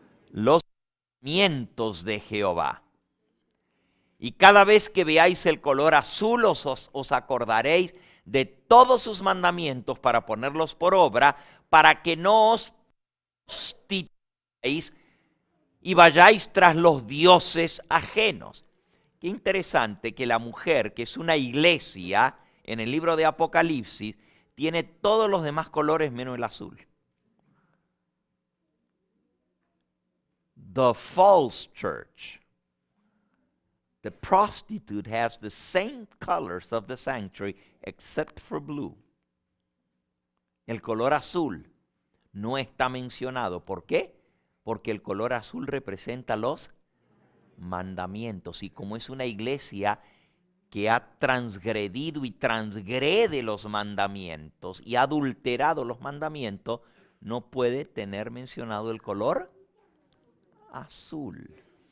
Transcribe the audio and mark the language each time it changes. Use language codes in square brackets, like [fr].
[es] Los mandamientos de Jehová. Y cada vez que veáis el color azul os acordaréis de todos sus mandamientos para ponerlos por obra, para que no os prostituyáis y vayáis tras los dioses ajenos. Qué interesante que la mujer, que es una iglesia, en el libro de Apocalipsis, tiene todos los demás colores menos el azul. [en] The false church, the prostitute, has the same colors of the sanctuary except for blue. [es] El color azul no está mencionado. ¿Por qué? Porque el color azul representa los mandamientos. Y como es una iglesia que ha transgredido y transgrede los mandamientos y ha adulterado los mandamientos, no puede tener mencionado el color azul.